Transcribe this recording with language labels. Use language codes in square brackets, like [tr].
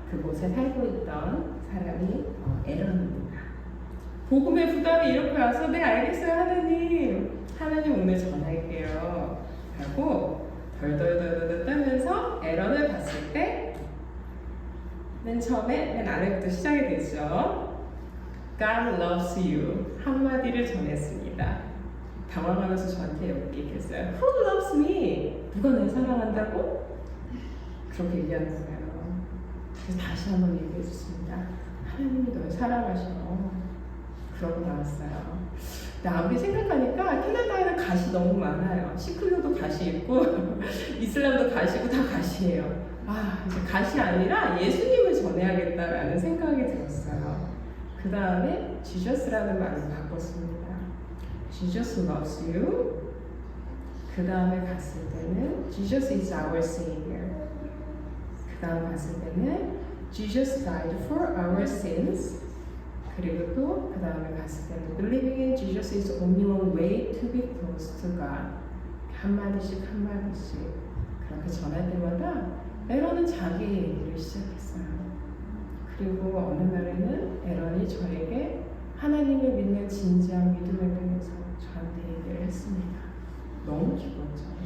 [ko] 그곳에 살고 있던 사람이 에런입니다. 복음의 부담이 이렇게 와서 네 알겠어요 하나님 오늘 전할게요 하고 덜덜덜덜 떨면서 에런을 봤을 때 맨 처음에 맨 아래부터 시작이 되죠. [en] God loves you [ko] 한마디를 전했습니다. 당황하면서 저한테 얘기했어요. [en] Who loves me? [ko] 누가 날 사랑한다고? 그렇게 얘기하는 거예요. 그래서 다시 한번 얘기해 줬습니다. 하나님이 널 사랑하셔. 그러고 나왔어요. 근데 아무리 생각하니까 캐나다에는 갓이 너무 많아요. 시크교도 갓이 있고 이슬람도 갓이고 다 갓이에요. 아, 이제 갓이 아니라 예수님을 전해야겠다라는 생각이 들었어요. 그 다음에 지저스라는 말을 바꿨습니다. [en] Jesus loves you. [ko] 그 다음에 갔을 때는 [en] Jesus is our Savior. 그 다음 갔을 때는 Jesus died for our sins. [ko] 그리고 또 그 다음에 갔을 때는 Believing in Jesus is only one way to be close to God. 한마디씩 한마디씩 그렇게 전할 때마다 에런은 자기 얘기를 시작했어요. 그리고 어느 날에는 에런이 저에게 하나님을 믿는 진지한 믿음에 대해서 저한테 얘기를 했습니다. 너무 기뻤죠.